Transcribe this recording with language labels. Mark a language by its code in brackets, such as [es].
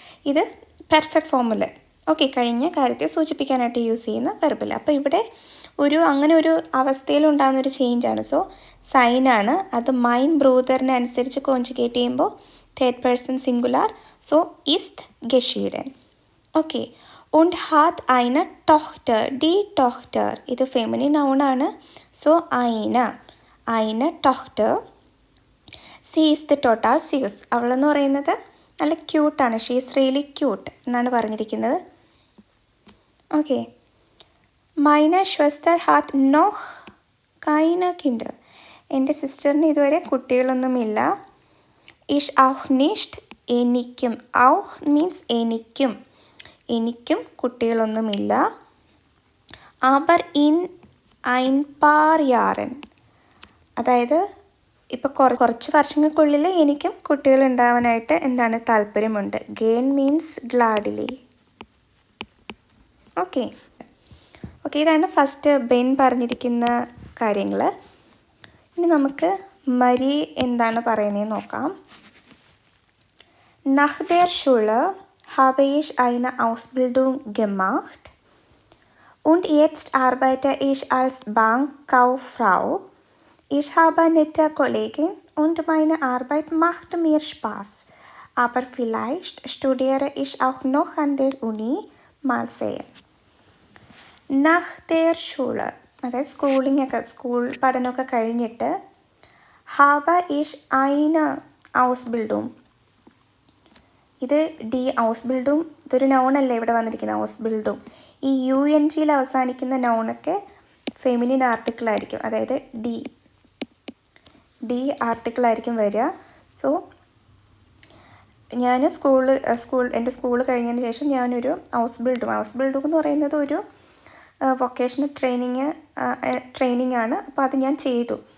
[ml] ഇത് പെർഫെക്റ്റ് ഫോമിൽ, ഓക്കെ, കഴിഞ്ഞ കാര്യത്തെ സൂചിപ്പിക്കാനായിട്ട് യൂസ് ചെയ്യുന്ന വെർബിൽ. അപ്പോൾ ഇവിടെ അങ്ങനെ ഒരു അവസ്ഥയിലുണ്ടാകുന്നൊരു ചേഞ്ചാണ്. സോ സൈനാണ്. അത് മൈൻ ബ്രൂദറിനെ അനുസരിച്ച് കോൺജുഗേറ്റ് ചെയ്യുമ്പോൾ third person singular. [de] സോ ist geschieden. ഓക്കെ, und hat eine Tochter. [ml] die Tochter ഇത് feminine നൗണാണ്. So eine Tochter. [de] sie ist total süß. [ml] അവളെന്ന് പറയുന്നത് നല്ല ക്യൂട്ടാണ്. [en] she is really cute [ml] എന്നാണ് പറഞ്ഞിരിക്കുന്നത്. [de] ഓക്കെ, meine Schwester hat noch keine Kinder. [ml] എൻ്റെ സിസ്റ്ററിന് ഇതുവരെ കുട്ടികളൊന്നുമില്ല. [de] Ich auch nicht. [ml] എനിക്കും. [en] Auch means എനിക്കും. [ml] എനിക്കും കുട്ടികളൊന്നുമില്ല. [de] Aber in ein paar Jahren. [ml] അതായത് ഇപ്പോൾ കുറച്ച് വർഷങ്ങൾക്കുള്ളിൽ എനിക്കും കുട്ടികൾ ഉണ്ടാവാനായിട്ട് എന്താണ് താല്പര്യമുണ്ട്. [en] Gain means gladly. [ml] ഓക്കെ, ഇതാണ് ഫസ്റ്റ് ബെൻ പറഞ്ഞിരിക്കുന്ന കാര്യങ്ങൾ. ഇനി നമുക്ക് മരി എന്താണ് പറയുന്നതെന്ന് നോക്കാം. [de] Nach der Schule habe ich eine Ausbildung gemacht und jetzt arbeite ich als Bankkauffrau. Ich habe nette Kollegen und meine Arbeit macht mir Spaß. Aber vielleicht studiere ich auch noch an der Uni. Mal sehen. Nach der Schule, [ml] അതായത് school പഠനമൊക്കെ കഴിഞ്ഞിട്ട് [de] habe ich eine Ausbildung. [ml] ഇത് Ausbildung ഇതൊരു നൗണല്ലേ ഇവിടെ വന്നിരിക്കുന്നത്. Ausbildung ഈ UNGയിൽ അവസാനിക്കുന്ന നൗണൊക്കെ feminine ആർട്ടിക്കിളായിരിക്കും. അതായത് ഡി ആർട്ടിക്കിളായിരിക്കും വരിക. സോ ഞാൻ എൻ്റെ സ്കൂൾ കഴിഞ്ഞതിന് ശേഷം ഞാനൊരു Ausbildung എന്ന് പറയുന്നത് ഒരു വൊക്കേഷണൽ ട്രെയിനിങ് ആണ്. അപ്പോൾ അത് ഞാൻ ചെയ്തു.